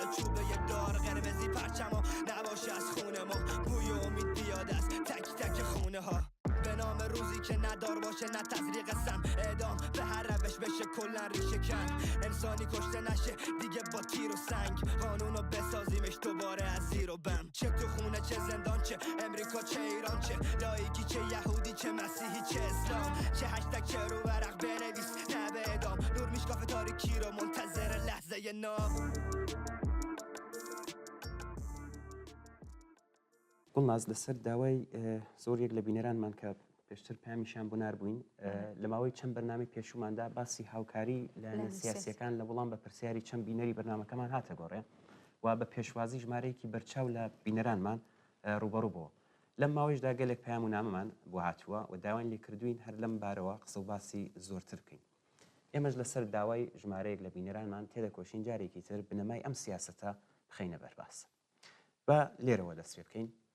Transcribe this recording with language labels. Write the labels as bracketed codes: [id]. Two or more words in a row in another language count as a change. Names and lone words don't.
[fa] چوبه دار قرمزی پرچما نباشه از خونه ما بوی امید بیاد از تک تک خونه ها به نام روزی که ندار باشه نه تزریق سم اعدام به هر روش بشه کلا ریشه کن انسانی کشته نشه دیگه با تیر و سنگ قانونو بسازیمش دوباره از زیر و بم چه تو خونه چه زندان چه امریکا چه ایران چه لایکی چه یهودی چه مسیحی چه اسلام چه هشتگ چه رو ورق بنویس نه به اعدام نور میشکاف تاریکی رو منتظر لحظه نام [ckb] گوڵناز لەسەر داوای زۆرێک لە بینەرانمان کە پێشتر پامیشان بۆ ناربووین لە ماوەی چەند بەرنامی پێشوماندا باسی هاوکاری لە سیاسیەکان لە وەڵام بە پرسیاری چەند بینەری بەرنامەکەمان هاتە گۆڕێ و بە پێشوازی ژمارەیەکی بەرچاو لە بینەرانمان ڕوبەڕوو بووە لەم ماوەیشدا گەلێک پەیام و نامەمان بۆ هاتووە و داوای لێکردوین هەر لەم بارەوە قسە و باسی زۆرتر بکەین ئێمەش لەسەر داوای ژمارەیەک لە بینەرانمان تێدەکۆشین جارێکی تر بنەمای ئەم سیاسەتە بخەینە بەرباس بە لێرەوە دەست پێ بکەین